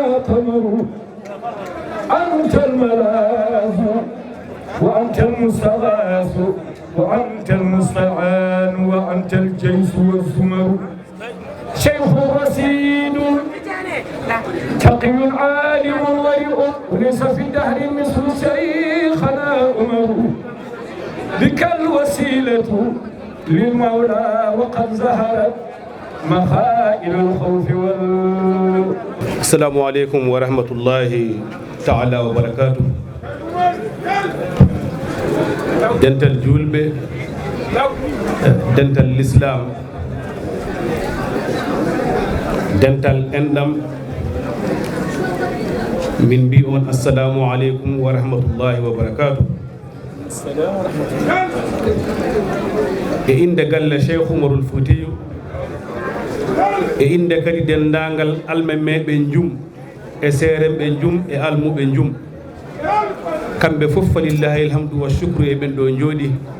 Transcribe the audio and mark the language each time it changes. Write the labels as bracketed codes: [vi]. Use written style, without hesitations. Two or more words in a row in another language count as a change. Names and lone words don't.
[ar] قمر أنت الملاذ وأنت المستغاث وأنت المستعان وأنت الجيش والزمر شيخ رصيد تقي عالم ضيء وليس في دهر مثل شيخنا عمر بك الوسيلة للمولى وقد ظهرت مخائل الخوف السلام عليكم ورحمة الله تعالى وبركاته [ff] dental julɓe dental l'islam dental enɗam min mbi on [ar] السلام عليكم ورحمة الله وبركاته [ff] e inde galle cheikh oumarul foutiyou e inde kadi dendagal almemeɓe jum e seeremɓe jum e almuɓe jum kamɓe fof [ar] فلله الحمد والشكر [ff] e ɓen ɗo jooɗi